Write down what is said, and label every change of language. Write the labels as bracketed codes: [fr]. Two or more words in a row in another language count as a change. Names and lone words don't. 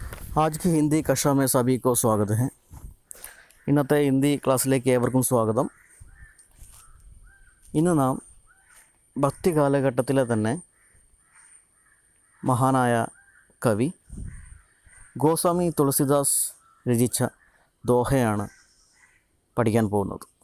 [hi] आज की हिंदी कक्षा में सभी को स्वागत है. [ml] ഇന്നത്തെ ഹിന്ദി ക്ലാസ്സിലേക്ക് ഏവർക്കും സ്വാഗതം. ഇന്ന് നാം ഭക്തി കാലഘട്ടത്തിലെ തന്നെ മഹാനായ കവി ഗോസ്വാമി തുളസിദാസ് രചിച്ച ദോഹയാണ് പഠിക്കാൻ പോകുന്നത്.